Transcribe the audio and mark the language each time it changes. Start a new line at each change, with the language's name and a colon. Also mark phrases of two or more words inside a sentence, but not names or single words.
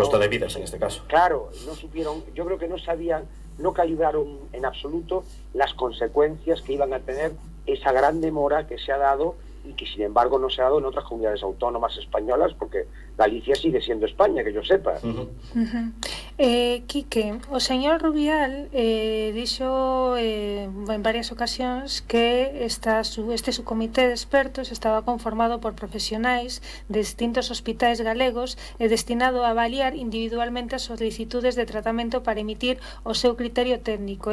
Spanish: a costa de vidas en este caso. Claro, no supieron, yo creo que no sabían, no calcularon en absoluto las consecuencias que iban a tener esa gran demora que se ha dado y que sin embargo no se ha dado en otras comunidades autónomas españolas, porque Galicia sigue siendo España, que yo sepa.
Galician: Quique, o señor Rubial dixo en varias ocasións que este subcomité de expertos estaba conformado por profesionais de distintos hospitais galegos e destinado a avaliar individualmente as solicitudes de tratamento para emitir o seu criterio técnico.